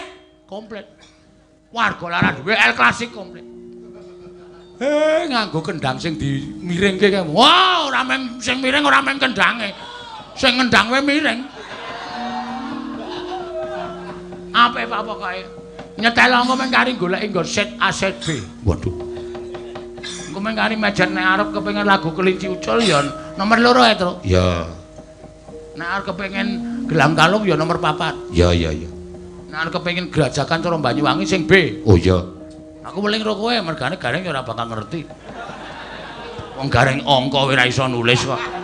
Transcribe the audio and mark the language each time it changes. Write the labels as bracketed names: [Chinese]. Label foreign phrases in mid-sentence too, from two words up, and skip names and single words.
[Javanese] Warga lara duwe El Klasik komplit. Nganggo kendang sing dimiringke kae. Wah, ora meng sing miring ora meng kendange. Sing ngendang wae miring. Apa pokoke nyetel engko men kari goleki nggo set A set B. Waduh. Engko men kari mejen nek arep kepengin lagu kelinci ucul ya nomor 2 ya, Tru. Ya. Nek arep kepengin gelam kalung ya nomor 4. Ya. Nek arep kepengin gerajakan cara Banyuwangi sing B. Oh iya. Aku weling karo kowe mergane gareng ya ora bakal ngerti. Wong gareng angka ora iso nulis kok.